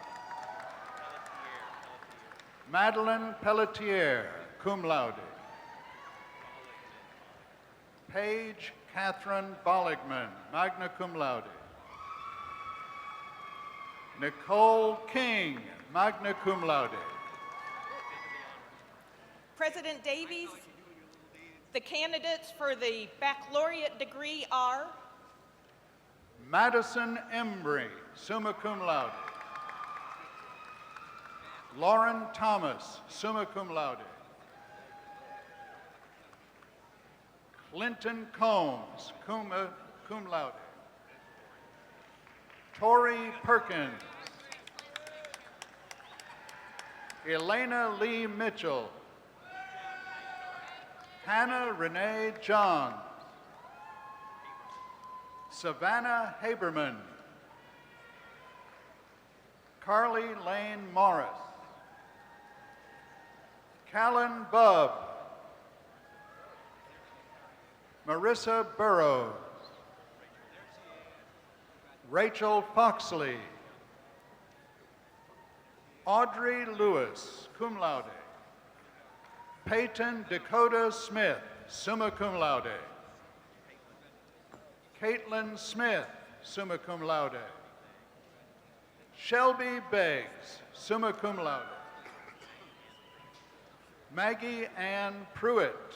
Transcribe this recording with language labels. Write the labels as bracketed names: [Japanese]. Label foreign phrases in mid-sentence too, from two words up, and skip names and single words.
[English] Madeline Pelletier, [Latin] cum laude. [English] Paige Catherine Bolligman, [Latin] magna cum laude. [English] Nicole King, [Latin] magna cum laude. [English] President Davies, the candidates for the baccalaureate degree are Madison Embry, [Latin] summa cum laude. [English] Lauren Thomas, [Latin] summa cum laude. [English] Clinton Combs, [Latin] cum laude. [English] Tori Perkins. Elena Lee Mitchell. Hannah Renee Johns. Savannah Haberman. Carly Lane Morris. Callan Bubb. Marissa Burrows. Rachel Foxley. Audrey Lewis, [Latin] cum laude. [English] Peyton Dakota Smith, [Latin] summa cum laude. [English] Caitlin Smith, [Latin] summa cum laude. [English] Shelby Beggs, [Latin] summa cum laude. [English] Maggie Ann Pruitt.